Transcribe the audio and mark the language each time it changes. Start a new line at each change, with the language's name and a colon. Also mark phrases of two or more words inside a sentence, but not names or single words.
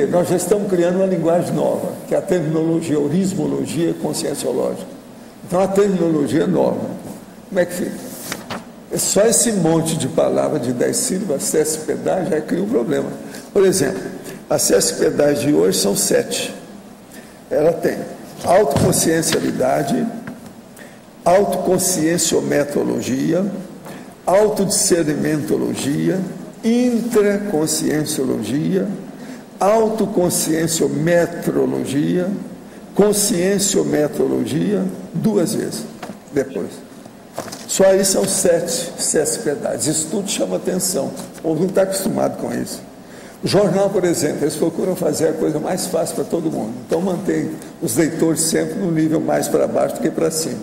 Portuguese: Nós já estamos criando uma linguagem nova, que é a terminologia, orismologia conscienciológica. Então, a terminologia é nova. Como é que fica? É só esse monte de palavras de 10 sílabas, CSPDAs, já cria um problema. Por exemplo, as CSPDAs de hoje são 7. Ela tem autoconsciencialidade, autoconscienciometologia, autodiscernimentologia, intraconscienciologia, autoconscienciometrologia, conscienciometrologia, 2 vezes depois. Só aí são 7 CSPDAs. Isso tudo chama atenção. O povo não está acostumado com isso. O jornal, por exemplo, eles procuram fazer a coisa mais fácil para todo mundo. Então mantém os leitores sempre no nível mais para baixo do que para cima.